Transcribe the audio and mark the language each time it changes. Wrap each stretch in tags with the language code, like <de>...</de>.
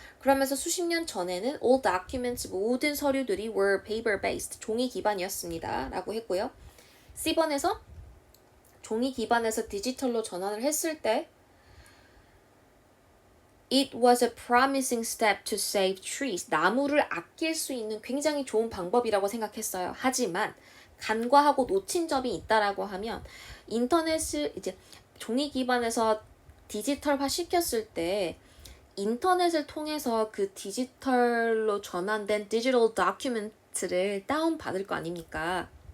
<ko>그러면서 수십 년 전에는</ko> <en>all documents,</en> <ko>모든 서류들이</ko> <en>were paper based,</en> <ko>종이 기반이었습니다 라고 했고요. C번에서 종이 기반에서 디지털로 전환을 했을 때</ko> <en>It was a promising step to save trees.</en> <ko>나무를 아낄 수 있는 굉장히 좋은 방법이라고 생각했어요. 하지만 간과하고 놓친 점이 있다라고 하면 인터넷을 이제 종이 기반에서 디지털화 시켰을 때 인터넷을 통해서 그 디지털로 전환된 디지털 다큐멘트를 다운받을 거 아닙니까?</ko>